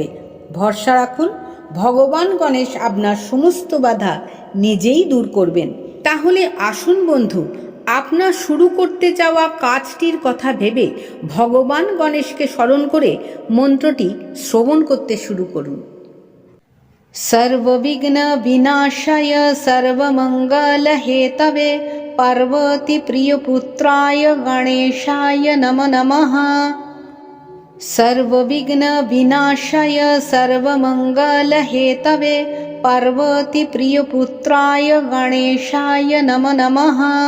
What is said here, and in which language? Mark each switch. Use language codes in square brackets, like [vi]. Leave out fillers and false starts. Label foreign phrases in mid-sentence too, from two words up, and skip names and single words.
[bn] ভরসা রাখুন, ভগবান গণেশ আপনার সমস্ত বাধা নিজেই দূর করবেন। তাহলে আসুন বন্ধু, আপনার শুরু করতে যাওয়া কাজটির কথা ভেবে ভগবান গণেশকে স্মরণ করে মন্ত্রটি শ্রবণ করতে শুরু করুন। [sa] सर्वविघ्न विनाशाय सर्वमंगल हेतवे पार्वती प्रियपुत्राय गणेशाय नमो नमः। सर्वविघ्न विनाशाय सर्वमंगल हेतवे पार्वती प्रियपुत्राय गणेशाय नमो नमः।